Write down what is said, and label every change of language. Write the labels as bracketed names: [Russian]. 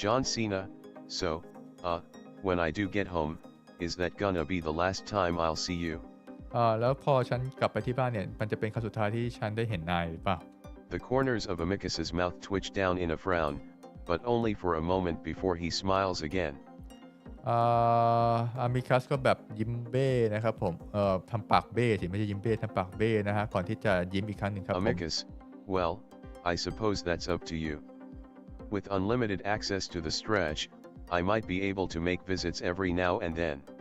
[English] John Cena, so, when I do get home, is that gonna be the last time I'll see you? [Thai] แล้วพอฉันกลับไปที่บ้านเนี่ยมันจะเป็นครั้งสุดท้ายที่ฉันได้เห็นนายหรือเปล่า [English] The corners of Amicus's mouth twitch down in a frown, but only for a moment before he smiles again. [Thai] อามิคัสก็แบบยิ้มเบ้นะครับผมทำปากเบ้สิไม่ใช่ยิ้มเบ้ทำปากเบ้นะฮะก่อนที่จะยิ้มอีกครั้งหนึ่งครับผม [English] Amicus, well, I suppose that's up to you. With unlimited access to the stretch, I might be able to make visits every now and then.